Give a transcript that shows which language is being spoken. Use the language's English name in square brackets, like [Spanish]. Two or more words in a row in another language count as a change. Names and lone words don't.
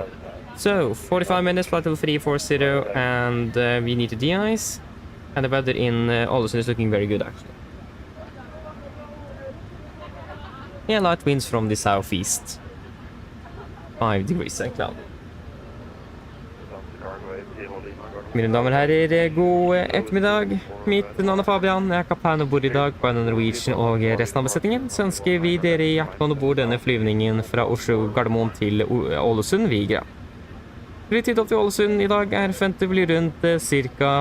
[English] So 45 minutes, flight level 340, and we need to de-ice, and the weather in Ålesund is looking very good actually. Yeah, light winds from the southeast. 5 degrees and cloudy. [Norwegian] Mine damer og herrer, god ettermiddag. Mitt navn er Fabian, jeg er kaptein og bor i dag på Norwegian og resten av besetningen. Så ønsker vi dere hjertelig om bord denne flyvningen fra Oslo Gardermoen til Ålesund, Vigra. Flytid opp til Ålesund i dag er forventet å bli rundt ca.